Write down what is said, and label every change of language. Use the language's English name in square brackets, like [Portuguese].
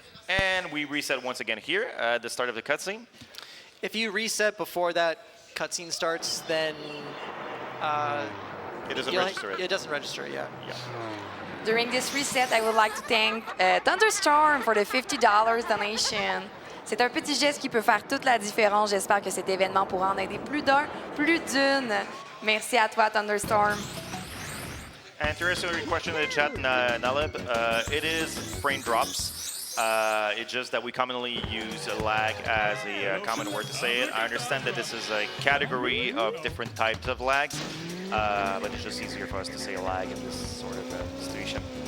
[English] And we reset once again here at the start of the cutscene. If you reset before that cutscene starts, then it doesn't register it. It doesn't register, yeah. During this reset, I would like to thank Thunderstorm for the $50 donation. [French] C'est un petit geste qui peut faire toute la différence. J'espère que cet événement pourra en aider plus d'un, plus d'une. Merci à toi, Thunderstorm. [English] And to answer your question in the chat, Naleb, it is frame drops. It's just that we commonly use lag as a common word to say it. I understand that this is a category of different types of lags, but it's just easier for us to say lag in this sort of situation.